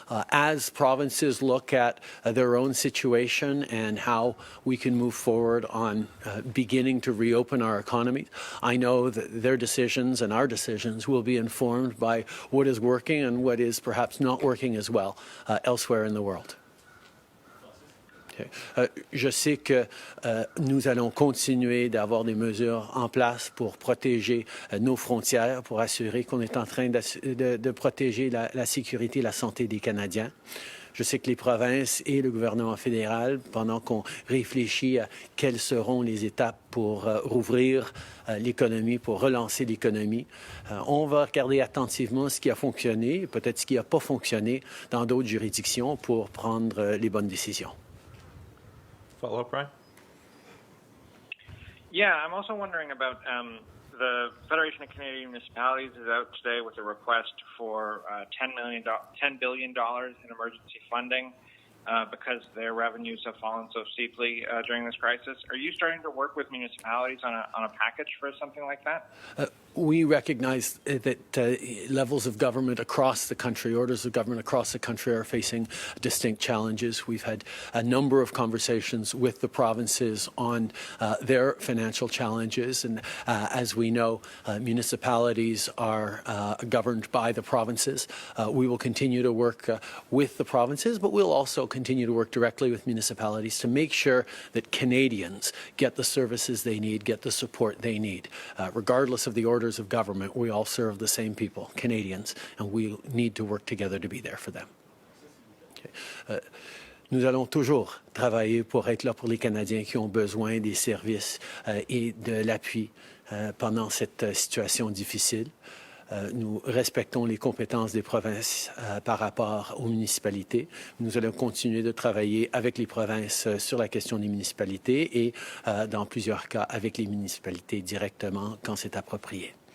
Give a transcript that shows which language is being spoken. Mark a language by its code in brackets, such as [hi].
[en] As provinces look at their own situation and how we can move forward on beginning to reopen our economy, I know that their decisions and our decisions will be informed by what is working and what is perhaps not working as well elsewhere in the world. [fr] Je sais que nous allons continuer d'avoir des mesures en place pour protéger nos frontières, pour assurer qu'on est en train de protéger la sécurité et la santé des Canadiens. Je sais que les provinces et le gouvernement fédéral, pendant qu'on réfléchit à quelles seront les étapes pour rouvrir l'économie, pour relancer l'économie, on va regarder attentivement ce qui a fonctionné, peut-être ce qui n'a pas fonctionné dans d'autres juridictions pour prendre les bonnes décisions. [en] Follow-up, Brian? Yeah, I'm also wondering about the Federation of Canadian Municipalities is out today with a request for $10 billion in emergency funding because their revenues have fallen so steeply during this crisis. Are you starting to work with municipalities on a package for something like that? We recognize that levels of government across the country, orders of government across the country are facing distinct challenges. We've had a number of conversations with the provinces on their financial challenges. And as we know, municipalities are governed by the provinces. We will continue to work with the provinces, but we'll also continue to work directly with municipalities to make sure that Canadians get the services they need, get the support they need. Regardless of the orders of government, we all serve the same people, Canadians, and we need to work together to be there for them. Okay. [fr] Nous allons toujours travailler pour être là pour les Canadiens qui ont besoin des services et de l'appui pendant cette situation difficile. Nous respectons les compétences des provinces par rapport aux municipalités. Nous allons continuer de travailler avec les provinces sur la question des municipalités et, dans plusieurs cas, avec les municipalités directement quand c'est approprié.